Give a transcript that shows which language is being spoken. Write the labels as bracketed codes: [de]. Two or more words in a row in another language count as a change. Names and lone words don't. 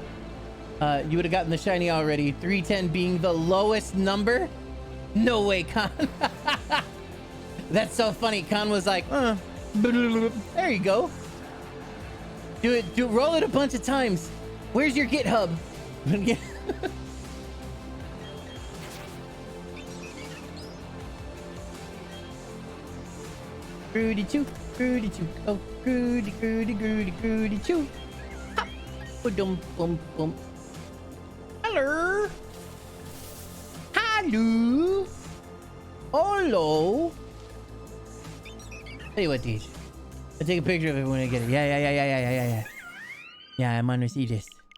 [en] You would have gotten the shiny already. 310 being the lowest number. No way, Khan. That's so funny. Khan was like, there you go. Do it. Roll it a bunch of times. Where's your GitHub? Groody choo, groody choo, oh groody, groody, groody, groody choo. Hop, boom, boom, boom. Hello, hello, hello. Tell you what, Deej. I'll take a picture of it when I get it. Yeah. Yeah, I'm gonna see this.